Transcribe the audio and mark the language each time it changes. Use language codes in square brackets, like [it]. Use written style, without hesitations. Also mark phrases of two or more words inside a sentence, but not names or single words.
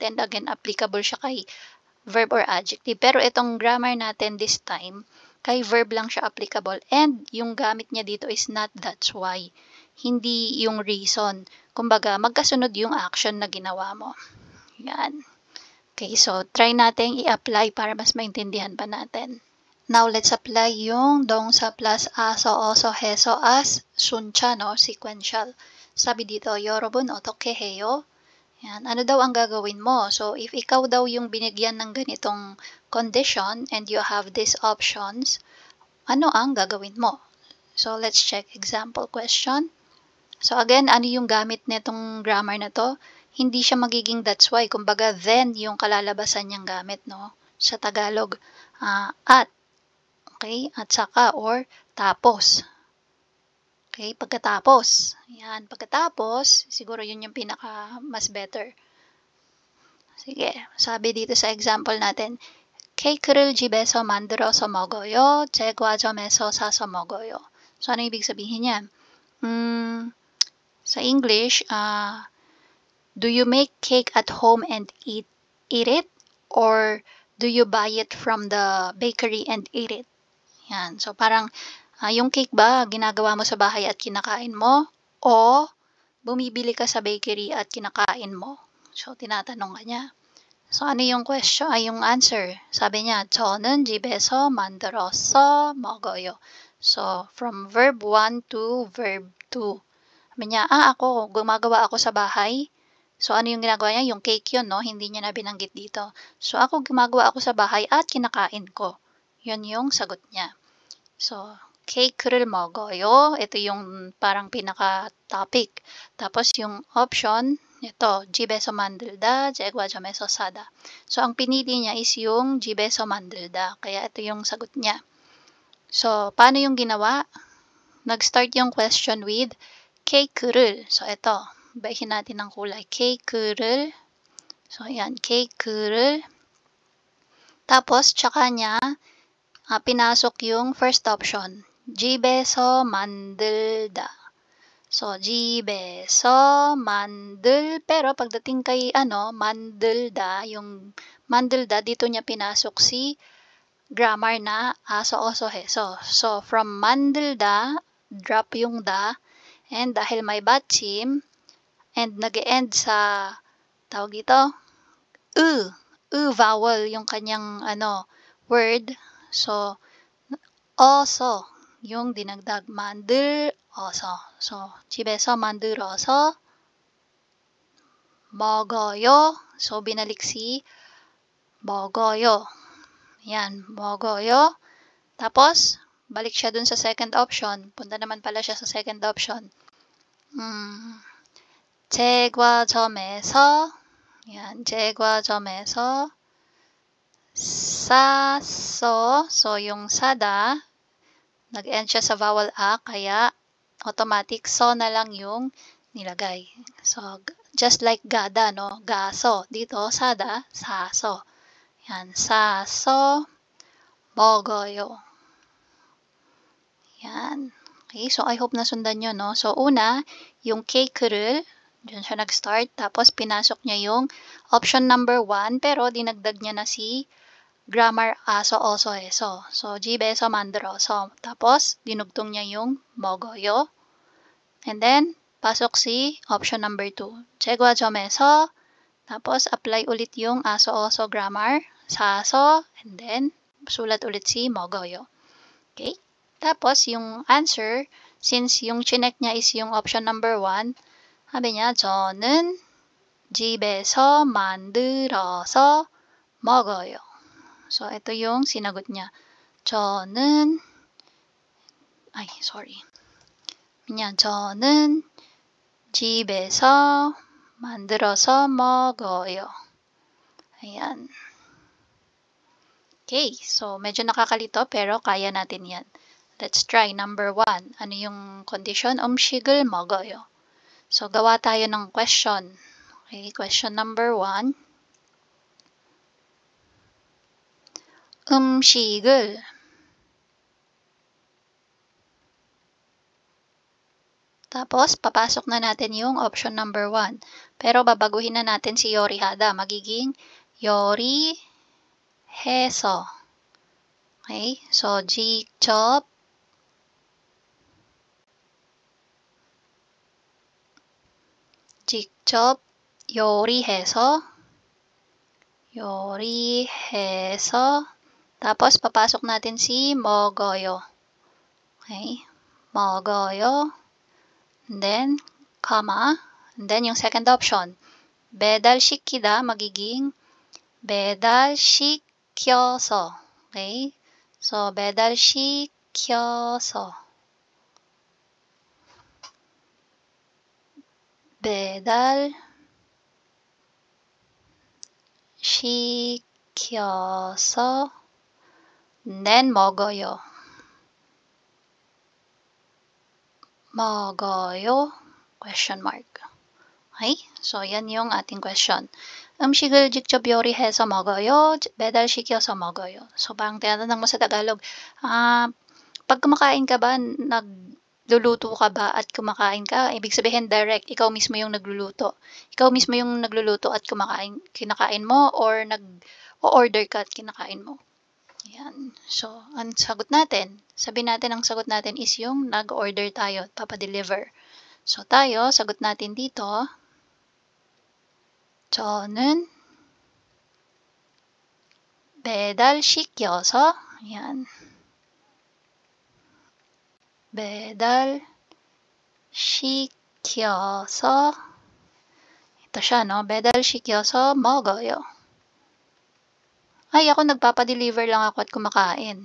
[en] And again, [tl] applicable siya kay [en] verb or adjective. [tl] Pero itong grammar natin [en] this time, [tl] kay verb lang siya applicable. And yung gamit niya dito [en] is not that's why. [tl] Hindi yung reason. Kumbaga, magkasunod yung action na ginawa mo. Yan. Okay, so try natin i-apply para mas maintindihan pa natin. [en] Now, let's apply [tl] yung 동사 plus aso, oso, heso as suncha, no? Sequential. Sabi dito, [ko] 여러분 어떻게 해요? [tl] Yan. Ano daw ang gagawin mo? So, if ikaw daw yung binigyan ng ganitong condition [en] and you have these options, [tl] ano ang gagawin mo? [en] So, let's check example question. [tl] So, again, ano yung gamit nitong grammar na to? Hindi siya magiging [en] that's why. [tl] Kumbaga, then yung kalalabasan niyang gamit, no? Sa Tagalog, at. Okay? At saka or tapos. Okay? Pagkatapos. Yan. Pagkatapos, siguro yun yung pinaka mas better. Sige. Sabi dito sa example natin, [ko] 케이크를 집에서 만들어서 먹어요. 제과점에서 사서 먹어요. [tl] So, ano ibig sabihin niya? [en] Sa English, do you make cake at home and eat it? Or do you buy it from the bakery and eat it? [tl] Yan. So, parang yung cake ba, ginagawa mo sa bahay at kinakain mo? O bumibili ka sa bakery at kinakain mo? So, tinatanong ka niya. So, ano yung question? Yung answer. Sabi niya, [ko] 저는 집에서 만들어서 먹어요. [en] So, from verb 1 to verb 2. [tl] Sabi niya, ako, gumagawa ako sa bahay. So, ano yung ginagawa niya? Yung cake yun, no? Hindi niya na binanggit dito. So, ako gumagawa ako sa bahay at kinakain ko. Yun yung sagot niya. So, [ko] 케이크를 먹어요. [tl] Ito yung parang pinaka-topic. Tapos yung option, ito, [ko] 집에서 만들다, 제과점에서 사다. [tl] So, ang pinili niya is yung [ko] 집에서 만들다. [tl] Kaya ito yung sagot niya. So, paano yung ginawa? Nag-start yung question with 케이크를. So, ito, ibahin natin ng kulay. [ko] 케이크를. So, ayan, 케이크를. [tl] Tapos, tsaka niya, pinasok yung [en] first option, [ko] 집에서 만들다. So, 집에서 만들, [tl] pero pagdating kay 만들다, yung 만들다, dito niya pinasok si grammar na aso, oso, heso. So, from 만들다, drop yung da, and dahil may 받침, and nag-end sa, tawag ito, vowel, yung kanyang, word. So, 어서, yung dinagdag, [ko] 만들어서. So, 집에서 만들어서 먹어요. [tl] So, binalik si 먹어요. Yan, 먹어요. Tapos, balik siya dun sa [en] second option. [tl] Punta naman pala siya sa [en] second option. [tl] 제과점에서, yan, [ko] 제과점에서 saso, [tl] so yung sada, nag-end siya sa vowel a, kaya automatic so na lang yung nilagay. So, [en] just like [tl] gada, no? Gaso. Dito, sada, saso. Yan, [ko] saso, 먹어요. [tl] Yan. Okay, so [en] I hope [tl] nasundan nyo, no? So, una, yung cake를, dyan siya nag-start. Tapos, pinasok niya yung [en] option number 1, [tl] pero dinagdag niya na si grammar aso, oso, eso. So, [ko] 집에서 만들어서. [tl] Tapos, dinugtong niya yung 먹어요. [en] And then, [tl] pasok si [en] option number 2. [ko] 제과점에서. [tl] Tapos, apply ulit yung aso, oso grammar sa aso. And then, sulat ulit si 먹어요. Okay? Tapos, yung answer, since yung chinek niya is yung [en] option number 1, [tl] sabi niya, [ko] 저는 집에서 만들어서 먹어요. [tl] So, ito yung sinagot niya. [ko] 저는, 저는 집에서 만들어서 먹어요. [tl] Ayan. Okay, so medyo nakakalito pero kaya natin yan. [en] Let's try number 1. [tl] Ano yung condition? [ko] 음식을 먹어요. [tl] So, gawa tayo ng question. [en] Okay, question number 1. [tl] 음식을 tapos, papasok na natin yung [en] option number 1. [tl] Pero babaguhin na natin si 요리하다. magiging 요리해서. Okay, so [ko] 직접 요리해서 [tl] tapos papasok natin si 먹어요. [ko] Okay, 먹어요. [en] And then, comma. And then, [tl] yung [en] second option. [ko] 배달시키다 magiging 배달시켜서. Okay, so 배달시켜서. 배달시켜서 then 먹어요. 먹어요? [en] Question mark. Okay? [tl] So, yan yung ating question. [ko] 음식을 직접 요리해서 먹어요. 배달시켜서 먹어요. [tl] So, parang tinatanong mo sa Tagalog, pag kumakain ka ba, nagluluto ka ba at kumakain ka? Ibig sabihin direct, ikaw mismo yung nagluluto. Ikaw mismo yung nagluluto at kinakain mo or nag-order ka at kinakain mo. Ayan. So, ang sagot natin, sabihin natin ang sagot natin is yung nag-order tayo at papadeliver. So, tayo, sagot natin dito, [ko] 저는 배달시켜서, [tl] ayan, 배달시켜서, ito siya, no? [ko] 배달시켜서 먹어요. [tl] Ay, ako nagpapadeliver lang ako at kumakain.